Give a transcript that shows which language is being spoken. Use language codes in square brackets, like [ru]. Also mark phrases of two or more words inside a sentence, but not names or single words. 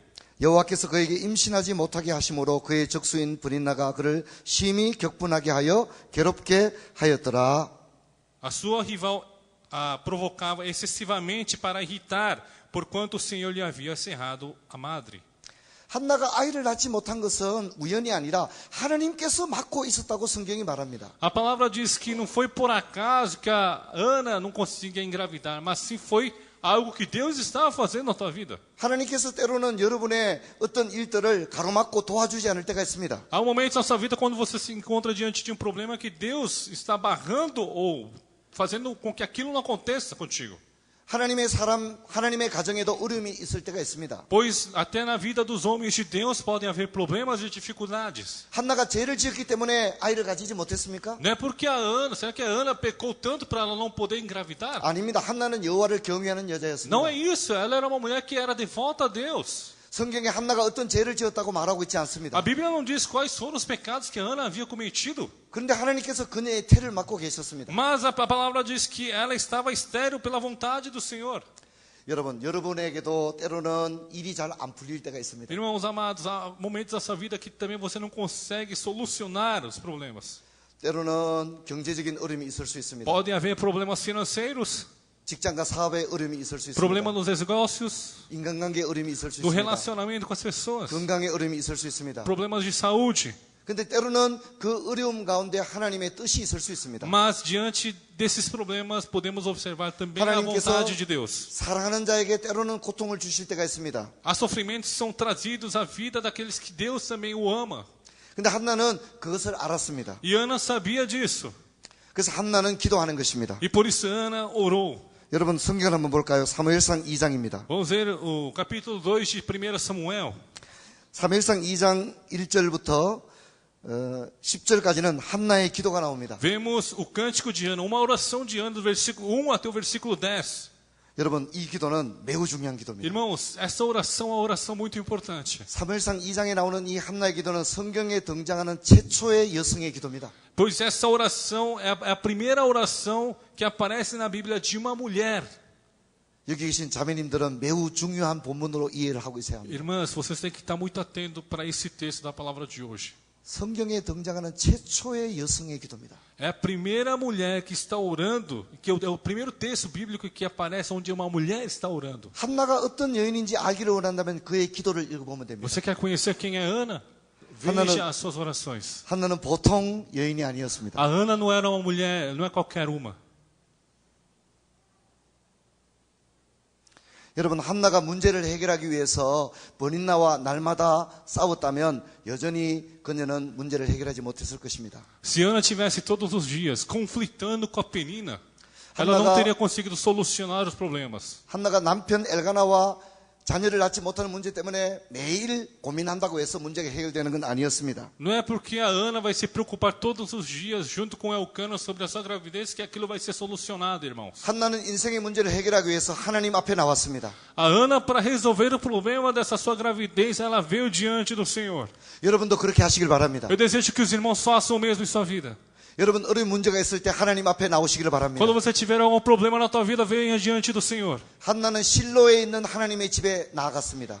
[ko] 여호와께서 그에게 임신하지 못하게 하심으로 그의 적수인 브린나가 그를 심히 격분하게 하여 괴롭게 하였더라. [pt] A sua rival a provocava excessivamente para irritar, porquanto o Senhor lhe havia cerrado a madre. [ko] 한나가 아이를 낳지 못한 것은 우연이 아니라 하나님께서 막고 있었다고 성경이 말합니다. [pt] A palavra diz que não foi por acaso que a Ana não conseguia engravidar, mas sim foi algo que Deus estava fazendo na tua vida. [ko] 하나님께서 때로는 여러분의 어떤 일들을 가로막고 도와주지 않을 때가 있습니다. [pt] Há momentos na sua vida quando você se encontra diante de um problema que Deus está barrando ou fazendo com que aquilo não aconteça contigo. [ko] 하나님의 가정에도 어려움이 있을 때가 있습니다. [pt] Pois até na vida dos homens de Deus podem haver problemas e dificuldades. [ko] 한나가 죄를 지었기 때문에 아이를 가지지 못했습니까? [pt] Não é porque será que a Ana pecou tanto para ela não poder engravidar? [ko] 아닙니다. 한나는 여호와를 경외하는 여자였습니다. [pt] Não é isso, ela era uma mulher que era devota a Deus. [ko] 성경에 한나가 어떤 죄를 지었다고 말하고 있지 않습니다. [pt] A Bíblia não diz quais foram os pecados que Ana havia cometido. [ko] 그런데 하나님께서 그녀의 태를 막고 계셨습니다. [pt] Mas a palavra diz que ela estava estéril pela vontade do Senhor. [ko] 여러분에게도 때로는 일이 잘 안 풀릴 때가 있습니다. [pt] Irmãos amados, há momentos da sua vida que também você não consegue solucionar os problemas. [ko] 때로는 경제적인 어려움이 있을 수 있습니다. [pt] Podem haver problemas financeiros, [ko] 직장과 사업에 어려움이 있을 수 [pt] problema [ko] 있습니다. [pt] nos negócios, [ko] 인간관계에 어려움이 있을 수 [pt] do [ko] 있습니다. [pt] relacionamento com as pessoas, [ko] 건강에 어려움이 있을 수 있습니다. [pt] problemas de saúde. [ko] 근데 때로는 그 어려움 가운데 하나님의 뜻이 있을 수 있습니다. [pt] Mas diante desses problemas podemos observar também a [ko] 하나님께서 [pt] vontade de Deus. [ko] 사랑하는 자에게 때로는 고통을 주실 때가 있습니다. [pt] Há sofrimentos que são trazidos à vida daqueles que Deus também o ama. [ko] 근데 한나는 그것을 알았습니다. [pt] E Ana sabia disso. [ko] 그래서 한나는 기도하는 것입니다. [pt] E por isso Ana orou. [ko] 여러분 성경을 한번 볼까요? 사무엘상 2장입니다. [pt] Vamos ver o capítulo 2 de 1 Samuel. [ko] 사무엘상 2장 1절부터 10절까지는 한나의 기도가 나옵니다. [pt] Vemos o cântico de Ana, uma oração de Ana do versículo 1 até o versículo 10. [ko] 여러분 이 기도는 매우 중요한 기도입니다. [pt] Irmãos, essa oração é uma oração muito importante. [ko] 사무엘상 2장에 나오는 이 한나의 기도는 성경에 등장하는 최초의 여성의 기도입니다. [pt] Pois essa oração é a primeira oração que aparece na Bíblia de uma mulher. [ko] 여기 계신 자매님들은 매우 중요한 본문으로 이해를 하고 있어야 합니다. [pt] Irmãs, vocês têm que estar muito atentos para esse texto da palavra de hoje. [ko] 성경에 등장하는 최초의 여성의 기도입니다. [pt] É a primeira mulher que está orando, que é o primeiro texto bíblico que aparece onde uma mulher está orando. [ko] 한나가 어떤 여인인지 알기를 원한다면 그의 기도를 읽어보면 됩니다. [pt] Você quer conhecer quem é Ana? Veja as suas orações. [ko] 한나는 보통 여인이 아니었습니다. [pt] A Ana não era uma mulher, não é qualquer uma. [ko] 여러분 한나가 문제를 해결하기 위해서 버닌나와 날마다 싸웠다면 여전히 그녀는 문제를 해결하지 못했을 것입니다. [pt] Se Ana tivesse todos os dias conflitando com a Penina, ela não teria conseguido solucionar os problemas. [ko] 한나가 남편 엘가나와 자녀를 낳지 못하는 문제 때문에 매일 고민한다고 해서 문제가 해결되는 건 아니었습니다. [pt] Não é porque a Ana vai se preocupar todos os dias junto com Elcana sobre a sua gravidez que aquilo vai ser solucionado, irmãos. [ko] 한나는 인생의 문제를 해결하기 위해서 하나님 앞에 나왔습니다. [pt] A Ana, para resolver o problema dessa sua gravidez, ela veio diante do Senhor. [ko] 여러분도 그렇게 하시길 바랍니다. [pt] Eu desejo que os irmãos façam o mesmo em sua vida. [ko] 여러분 어려운 문제가 있을 때 하나님 앞에 나오시기를 바랍니다. [pt] Quando você tiver algum problema na tua vida, venha diante do Senhor. [ko] 한나는 실로에 있는 하나님의 집에 나아갔습니다.